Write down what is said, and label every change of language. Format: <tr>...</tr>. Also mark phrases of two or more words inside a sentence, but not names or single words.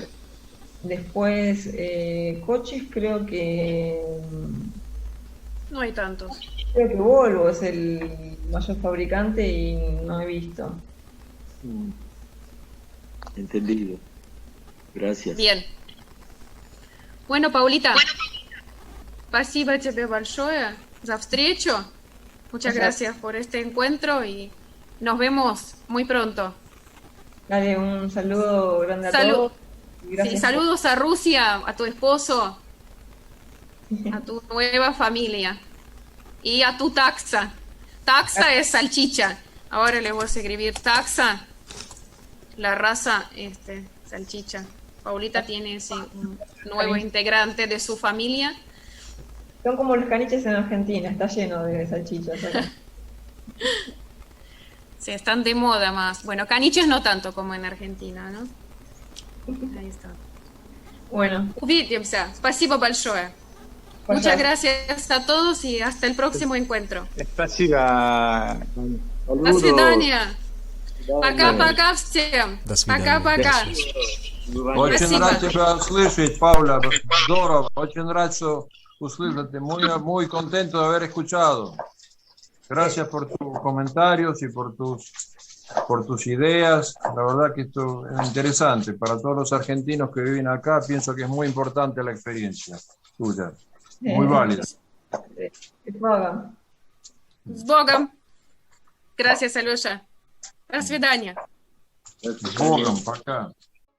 <es>Después, coches No hay tantos. creo que Volvo es el mayor fabricante y no he visto. Entendido. Gracias. Bien. Bueno, Paulita.</es> <ru>Спасибо тебе большое за встречу.</ru> <es>Muchas gracias por este encuentro y nos vemos muy pronto. Dale un saludo grande a Salud. todos. Y Sí, gracias saludos a Rusia, a tu esposo, a tu nueva familia y a tu taxa. Taxa es salchicha. Ahora le voy a escribir taxa, la raza salchicha. Paulita tiene un nuevo integrante de su familia. Son como los caniches en Argentina, está lleno de salchichas acá. Sí, están de moda más. Bueno, caniches no tanto como en Argentina, ¿no? Ahí está. Bueno,</es> <ru>Увидимся. Спасибо большое.</ru> <es>Muchas gracias a todos y hasta el próximo encuentro.</es> <ru>Спасибо. До свидания. Пока-пока всем. До свидания. Пока-пока. Очень Спасибо. рад тебя слышать, Паула. Здорово. Очень рад услышать.</ru> <es>Muy contento de haber escuchado. Gracias por tus comentarios y por tus ideas. La verdad que esto es interesante. Para todos los argentinos que viven acá, pienso que es muy importante la experiencia tuya. Muy válida. que pagan.</es> <ru>С Богом. Gracias, Алеша. До свидания. С Богом, пока.</ru>